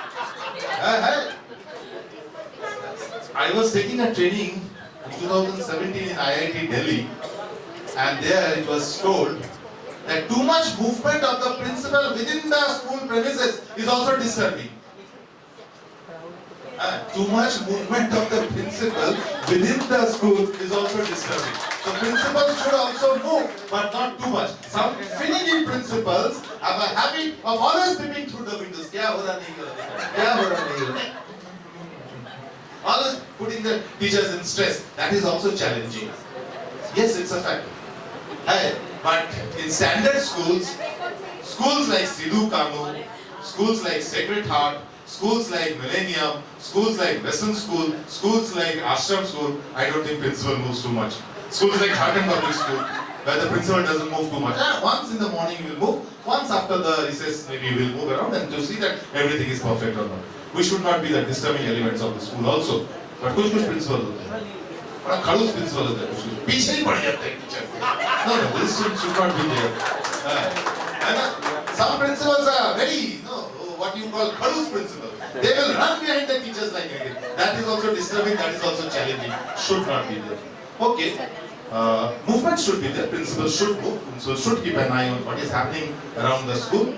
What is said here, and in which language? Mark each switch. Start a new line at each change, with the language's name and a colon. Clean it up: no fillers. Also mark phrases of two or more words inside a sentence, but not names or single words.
English: I was taking a training in 2017 in IIT Delhi, and there it was told that too much movement of the principal within the school premises is also disturbing. Too much movement of the principal within the school is also disturbing. So principals should also move, but not too much. Some finicky principals have a habit of always peeping through the windows.
Hindi: Kya ho raha nahi ho raha? Kya ho raha nahi ho raha?
English: Always putting the teachers in stress. That is also challenging. Yes, it's a fact. Hey, but in standard schools, schools like Sidhu Kanu, schools like Sacred Heart, schools like Millennium, schools like Western School, schools like Ashram School, I don't think principal moves too much. Schools like Jharkhand Public School, where the principal doesn't move too much. Once in the morning he will move, once after the recess maybe he will move around and to see that everything is perfect or not. We should not be the disturbing elements of the school also.
Hindi: But कुछ principal होते हैं, बड़ा खड़ूस principal होते हैं, पीछे ही पड़ जाते हैं teacher.
English: No, this should not be there. And some principals are very, what you call khadus principal. They will run behind the teachers like anything. That is also disturbing, that is also challenging. Should not be there. Okay. Movement should be there. Principals should move. Principals should keep an eye on what is happening around the school.